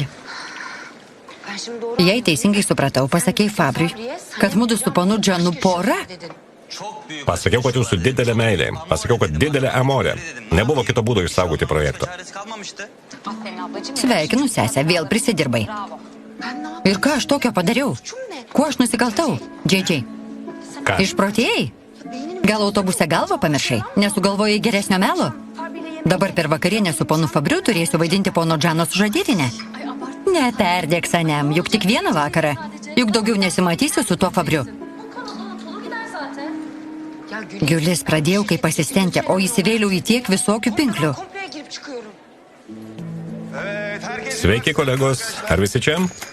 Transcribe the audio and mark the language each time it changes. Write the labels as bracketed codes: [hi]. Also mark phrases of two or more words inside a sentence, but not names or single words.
[tr] Ben şimdi doğru [lt] Jei teisingai supratau, pasakei Fabriui, kad mudu su ponu Džanu pora. Pasakiau, kad jūsų didelė meilė. Pasakiau, kad didelė amorė. Nebuvo kito būdo išsaugoti projekto. [tr] Çaresi kalmamıştı. [lt] Sveikinu, sesę, vėl prisidirbai. Ir ką aš tokio padariau? Kuo aš nusikaltau? Džeidžiai, Ką? išprotėjai? Gal autobuse galvą pamiršai? Nesugalvojai geresnio melo? Dabar per vakarienę su ponu Fabriu turėsiu vaidinti pono Džano sužadėtinę. Neperdėk, Sanem, juk tik vieną vakarą. Juk daugiau nesimatysiu su tuo Fabriu. Giulis pradėjau kaip asistentė, o įsivėliau į tiek visokių pinklių. [tr] Kompleye girip çıkıyorum. Evet herkes. [lt] Sveiki, kolegos. Ar visi čia?